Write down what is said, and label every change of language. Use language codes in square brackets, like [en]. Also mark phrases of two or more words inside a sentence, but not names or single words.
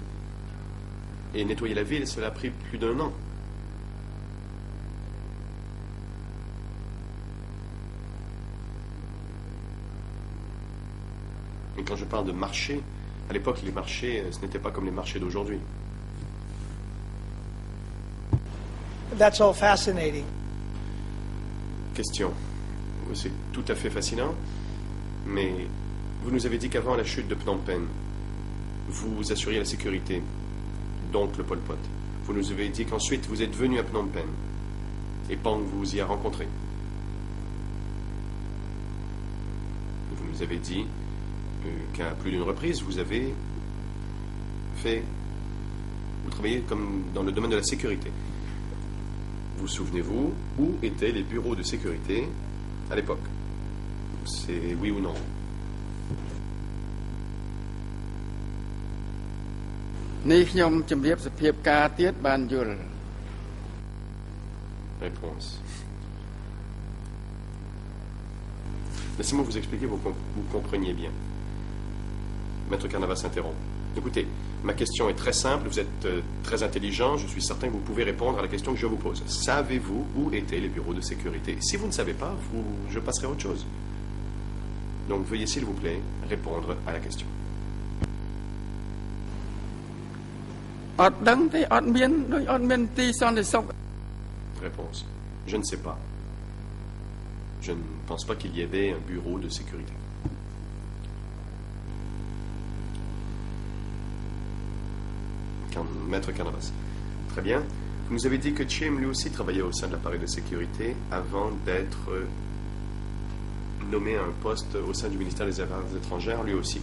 [fr] Et nettoyer la ville, cela a pris plus d'1 an. Et quand je parle de marché, à l'époque, les marchés, ce n'était pas comme les marchés d'aujourd'hui. [en] that's all fascinating. [fr] Question. C'est tout à fait fascinant, mais vous nous avez dit qu'avant la chute de Phnom Penh, vous assuriez la sécurité, donc le Pol Pot. Vous nous avez dit qu'ensuite vous êtes venu à Phnom Penh et Pang vous y a rencontré. Vous nous avez dit qu'à plus d'une reprise, vous avez vous travaillez comme dans le domaine de la sécurité. Vous souvenez-vous où étaient les bureaux de sécurité à l'époque? C'est oui ou non? [km] នេះខ្ញុំជម្រាបសភាពការទៀតបានយល់ [fr] Réponse. Laissez-moi vous expliquer, vous compreniez bien. Maître Carnavas s'interrompt. Écoutez, ma question est très simple, vous êtes très intelligent, je suis certain que vous pouvez répondre à la question que je vous pose. Savez-vous où étaient les bureaux de sécurité? Si vous ne savez pas, je passerai à autre chose. Donc veuillez s'il vous plaît répondre à la question. [km] អត់ដឹងទេអត់មានដូចអត់មានទីសន្តិសុខ [fr] Réponse. Je ne sais pas. Je ne pense pas qu'il y avait un bureau de sécurité. Maître Carnavas. Très bien. Vous nous avez dit que Chim, lui aussi, travaillait au sein de l'appareil de sécurité avant d'être nommé à un poste au sein du ministère des Affaires étrangères, lui aussi.